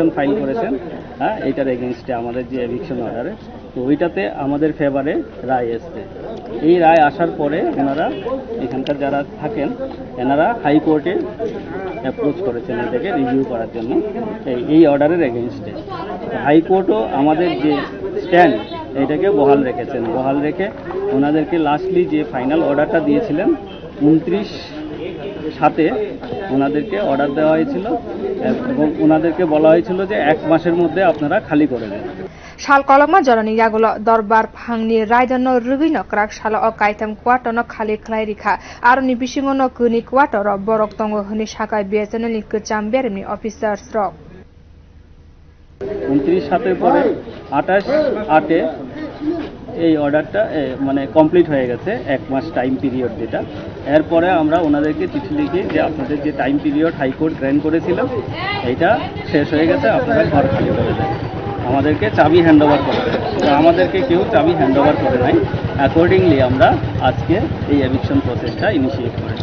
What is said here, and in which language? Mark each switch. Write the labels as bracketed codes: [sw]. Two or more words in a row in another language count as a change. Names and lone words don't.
[bn] ফাইল করেছেন হ্যাঁ এটার এগেইনস্টে আমাদের যে [en] eviction order [bn] তো ওইটাতে আমাদের ফেভারে রায় এসছে এই রায় আসার পরে ওনারা এখানকার যারা থাকেন এনারা হাইকোর্টে অ্যাপ্রোচ করেছেন এটাকে রিভিউ করার জন্য এই অর্ডারের এগেইনস্টে হাইকোর্টও আমাদের যে স্ট্যান্ড এটাকে বহাল রেখেছেন বহাল রেখে ওনাদেরকে লাস্টলি যে [en] final order [bn] দিয়েছিলেন 29/7 ওনাদেরকে অর্ডার দেওয়া হয়েছিল এবং ওনাদেরকে বলা হয়েছিল যে 1 মাসের মধ্যে আপনারা খালি করে দেন [trp] sal kolokma jorani yagulo Dorbar phangni raida no rwgwi kwrak salo o kaitham Quarter no khali khlairikha aroni bisingo no kuni Quarter ro borok tongo hini sakha BSNL ni kwcham berem ni officers rok [bn] 29/7 পরে 28/8 এই অর্ডারটা মানে কমপ্লিট হয়ে গেছে 1 মাস [en] time period [bn] যেটা এরপরে আমরা ওনাদেরকে চিঠি লিখি যে আপনাদের যে [en] time period [bn] হাইকোর্ট গ্র্যান্ট করেছিল এটা শেষ হয়ে গেছে আপনারা ঘর খালি করে দেন আমাদেরকে চাবি হ্যান্ডওভার করে দেন তো আমাদেরকে কেউ চাবি হ্যান্ডওভার করে নাই অ্যাকর্ডিংলি আমরা আজকে এই [en] eviction process initiate [bn] করেছি